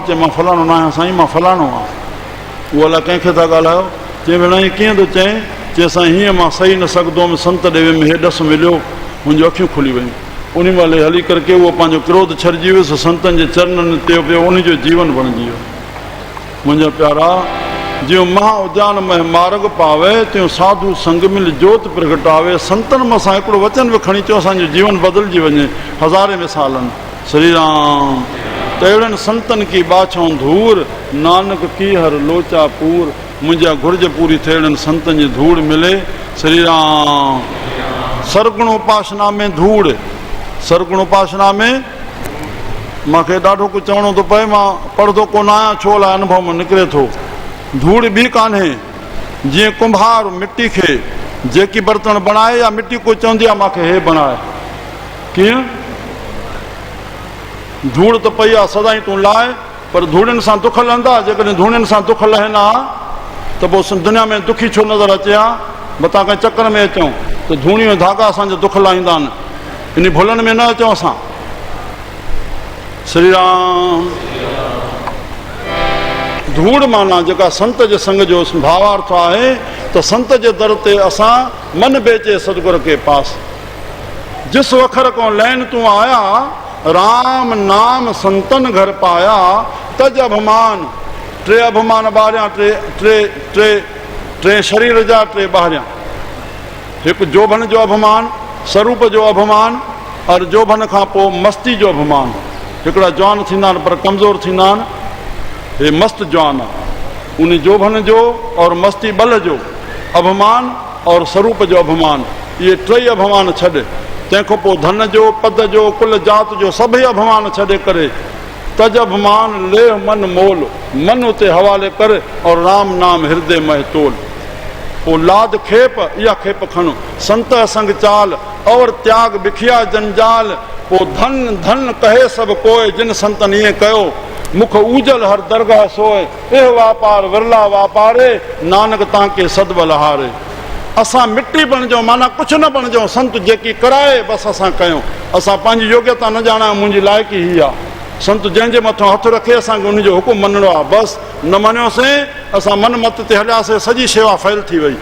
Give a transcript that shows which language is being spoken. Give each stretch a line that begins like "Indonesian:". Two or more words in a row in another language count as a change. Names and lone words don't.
Sindhi: चई मां फलाणो न आहियां साईं, मां फलाणो आहियां। उहो अलाए कंहिंखे था ॻाल्हायो? चई भेण ईअं कीअं थो चई? चई साईं हीअं मां सही न सघंदो हुअमि, संत ॾे में हेॾस मिलियो, मुंहिंजूं अखियूं खुली वयूं। उन महिल हली करके उहो पंहिंजो क्रोध छॾिजी वियुसि, संतनि जे चरणनि ते पियो, उनजो जीवन बणिजी वियो। मुंहिंजा प्यारा,
Punjabi: ਜਿਉਂ ਮਹਾ ਉਦਿਆਨ ਮੇਂ ਮਾਰਗ ਪਾਵੇ, ਤਿਉਂ ਸਾਧੂ ਸੰਗ ਮਿਲ ਜੋਤ ਪ੍ਰਗਟਾਵੇ।
Sindhi: संतनि मां असां हिकिड़ो वचन बि खणी अचो, असांजो जीवन बदिलजी वञे। हज़ारे मिसालनि। श्री राम। त अहिड़नि
Punjabi: ਸੰਤਨਿ ਕੀ ਬਾਛਉ ਧੂੜ, ਨਾਨਕ ਕੀ ਹਰਿ ਲੋਚਾ ਪੂਰ।
Sindhi: मुंहिंजा घुर्ज पूरी थिए अहिड़नि संतनि जी धूड़ मिले। श्री राम। सरगुण उपासना में धूड़। सरगुण उपासना में मूंखे ॾाढो कुझु चवणो थो पए, मां पढ़ंदो कोन आहियां, छो लाइ अनुभव में निकिरे थो। धूड़ बि कान्हे। जीअं कुंभार मिटी खे जेकी बर्तन बणाए, या मिटी को चवंदी आहे मूंखे हे बणाए, कीअं? धूड़ त पई आहे सदाईं तूं लाए, पर धूड़ियुनि सां दुख लहंदा। जेकॾहिं धूड़ियुनि सां दुख लहे न त पोइ दुनिया में दुखी छो नज़र अचे हा? मथां कंहिं चकर में अचूं त धूड़ियूं धागा असांजा दुख लाहींदा आहिनि, इन भुलनि में न अचूं असां। श्री राम। धूड़ माना जेका संत जे संग जो भावार्थ आहे त संत जे दर ते असां
Punjabi: ਮਨ ਬੇਚੇ ਸਤਗੁਰ ਕੇ ਪਾਸ। ਜਿਸ ਵਖਰ ਕੋ ਲੈਨ ਤੂ ਆਇਆ, ਰਾਮ ਨਾਮ ਸੰਤਨ ਘਰ ਪਾਇਆ। ਤਜ ਅਭਿਮਾਨ।
Sindhi: टे अभिमान ॿारियां, टे शरीर जा, टे ॿाहिरियां। हिकु जोभन जो अभिमान, स्वरूप जो अभिमान, और जोभन खां पोइ मस्ती जो अभिमान। हिकिड़ा जवान थींदा आहिनि पर कमज़ोर थींदा आहिनि, हे मस्त जवान आहे। उन जोभन जो और मस्ती बल जो अभिमान और स्वरूप जो अभिमान, इहे टई अभिमान छॾ। तंहिंखां पोइ धन जो, पद जो, कुल जात जो सभई अभिमान छॾे करे
Punjabi: ਤਜ ਅਭਿਮਾਨ ਲੇ ਮਨ ਮੋਲ।
Sindhi: मन उते हवाले कर और
Punjabi: ਰਾਮ ਨਾਮ ਹਿਰਦੇ ਮਹ ਤੋਲ।
Sindhi: पोइ लाद खेप, इहा खेप खणो,
Punjabi: ਸੰਤ ਸੰਗ ਚਾਲ ਔਰ ਤਿਆਗ ਬਿਖਿਆ ਜੰਜਾਲ। पोइ ਧਨ ਧਨ ਕਹੇ ਸਭੁ ਕੋਇ, ਜਿਨ ਸੰਤਨਿ
Sindhi: ईअं कयो
Punjabi: ਮੁਖ ਊਜਲ ਹਰ ਦਰਗਾਹ ਸੋਏ। ਏਹ ਵਾਪਾਰ ਵਿਰਲਾ ਵਾਪਾਰੇ, ਨਾਨਕ तव्हांखे ਸਦਬਲ ਹਾਰੇ।
Sindhi: असां मिटी बणिजो, माना कुझु न बणिजो, संत जेकी कराए बसि असां कयूं। असां पंहिंजी योग्यता न ॼाणा, मुंहिंजी लाइक़ी ही आहे। संत जंहिंजे मथां हथु रखे असांखे उनजो हुकुम मञिणो आहे, बसि। न मञियोसीं असां मन मत ते हलियासीं, सॼी शेवा फेल थी वई।